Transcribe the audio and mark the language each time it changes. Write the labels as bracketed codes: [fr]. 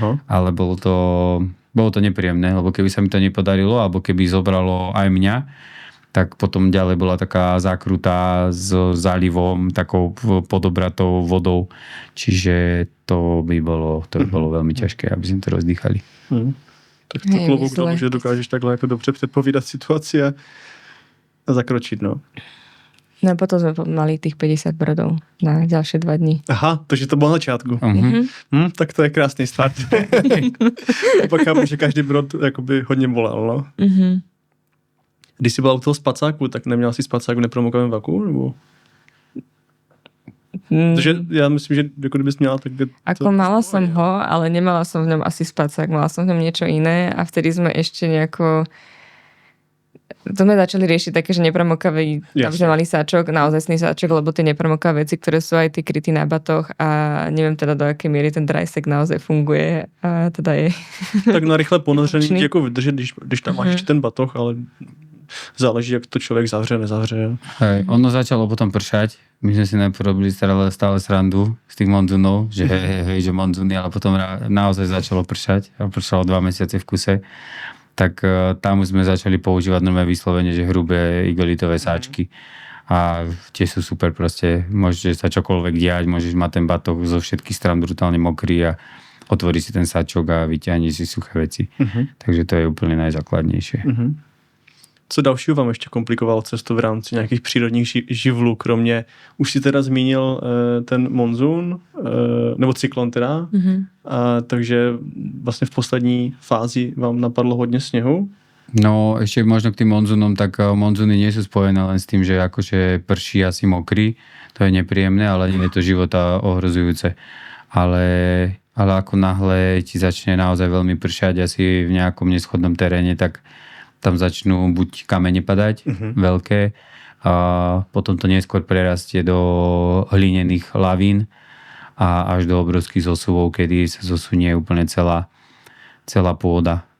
[sk] Ale bolo to nepríjemné, lebo keby sa mi to nepodarilo, alebo keby zobralo aj mňa, tak potom ďalej bola taká zákrutá s zálivom, takou podobratou vodou. Čiže to by bolo veľmi ťažké, aby sme to rozdýchali. [cs] Tak to klobúk dolu, že dokážeš takhle jako dobře předpovídat situaci a zakročiť, no. [sk] No a potom sme mali tých 50 brodov na ďalšie 2 dní. [cs] Aha, takže to bylo na začátku. Tak to je krásný start. Pak chápu, že každý brod jakoby hodně bolel, no. Když jsi byla u toho spacáku, tak neměla si spacák v nepromokavém vaku, nebo? Takže já myslím, že jako kdybys měla, tak... [sk] Ako mala som ho, ale nemala som v ňom asi spacák, mala som v ňom niečo iné a vtedy sme ešte nejako... To sme začali riešiť také, že nepremokavé, tam sme mali sáčok, naozajstný sáčok, lebo tie nepremokavé veci, ktoré sú aj tie kryty na batoh a neviem teda do akej miery ten dry sack naozaj funguje a teda je... [cs] Tak na rychle ponoření jako vydržet, když tam máš ještě ten batoh, ale záleží, jak to člověk zavře, nezavře. [sk] Hej, ono začalo potom pršať. My sme si najprv robili stále srandu z tých monzunov, že hej, že monzuny, ale potom naozaj začalo pršať a pršalo 2 mesiace v kuse. Tak tam už sme začali používať nové vyslovene, že hrubé igelitové sáčky. A tie sú super proste. Môžete sa čokoľvek diať, môžeš mať ten batoh zo všetkých strán brutálne mokrý a otvorí si ten sáčok a vyťahni si suché veci. Takže to je úplne najzákladnejšie. [cs] Co dalšího vám ještě komplikovalo cestu v rámci nějakých přírodních živlů, kromě, už si teda zmínil ten monzun, nebo cyklon teda, takže vlastně v poslední fázi vám napadlo hodně sněhu. [sk] No ešte možno k tým monzunom, tak monzuny nie sú spojené len s tým, že akože prší asi mokrý, to je nepríjemné, ale nie je to života ohrozujúce. Ale ako náhle ti začne naozaj veľmi pršať asi v nejakom neschodnom teréne, tak tam začnú buď kamene padať, veľké, a potom to neskôr prerastie do hlinených lavín a až do obrovských zosuvov, kedy sa zosunie úplne celá pôda.